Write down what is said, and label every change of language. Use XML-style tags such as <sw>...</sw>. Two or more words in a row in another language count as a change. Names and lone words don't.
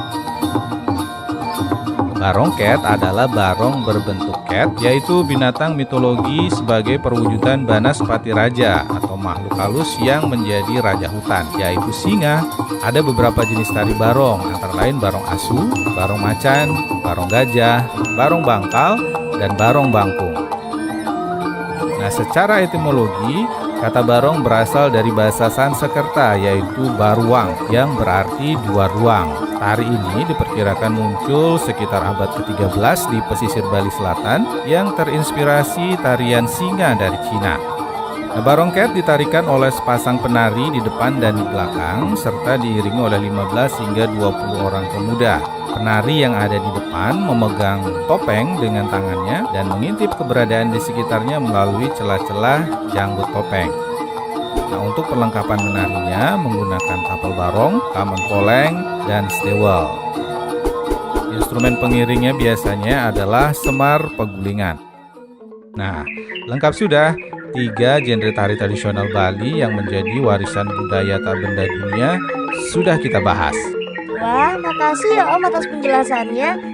<id>Barongket adalah barong berbentuk ket, yaitu binatang mitologi sebagai perwujudan Banaspati Raja atau makhluk halus yang menjadi raja hutan, yaitu singa. Ada beberapa jenis tari barong, antara lain barong asu, barong macan, barong gajah, barong bangkal, dan barong bangkung. Nah, secara etimologi, kata barong berasal dari bahasa Sanskerta, yaitu baruang, yang berarti dua ruang. Tari ini diperkirakan muncul sekitar abad ke-13 di pesisir Bali Selatan yang terinspirasi tarian singa dari Cina. Nah, barongket ditarikan oleh sepasang penari di depan dan di belakang, serta diiringi oleh 15 hingga 20 orang pemuda. Penari yang ada di depan memegang topeng dengan tangannya dan mengintip keberadaan di sekitarnya melalui celah-celah janggut topeng. Nah, untuk perlengkapan menarinya menggunakan tapel barong, kamen poleng, dan stewel. Instrumen pengiringnya biasanya adalah semar pegulingan. Nah, lengkap sudah 3 genre tari tradisional Bali yang menjadi warisan budaya tak benda dunia sudah kita bahas. Wah, makasih ya Om atas penjelasannya.</id>